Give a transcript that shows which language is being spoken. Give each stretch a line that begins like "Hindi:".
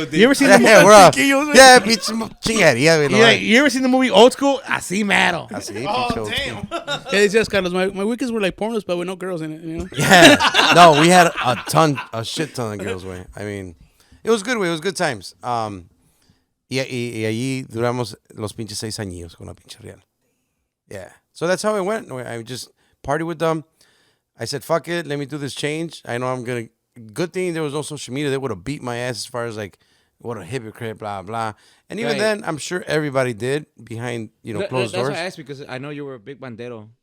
English: like, you ever seen the Yeah, movie? we're all, yeah,
Spanish: pinche chingadería, güey.
English: You're like, you ever seen the movie Old School?
Spanish: Así mero. Así, pinche old school.
English: Yeah, it's just Carlos. My weekends were like pornos, but with no girls in it, you know? Yeah. No, we had a shit ton of girls, güey. I mean, it was good, güey. It was good times.
Spanish: Y allí duramos los pinches 6 años con la pinche Real.
English: Yeah. So that's how it went. Güey. I just partied with them. I said, fuck it. Let me do this change. I know I'm going to. Good thing there was no social media. They would have beat my ass as far as like, what a hypocrite, blah, blah. And even Right. then, I'm sure everybody did behind, closed doors. why I asked, because I know you were a big bandero.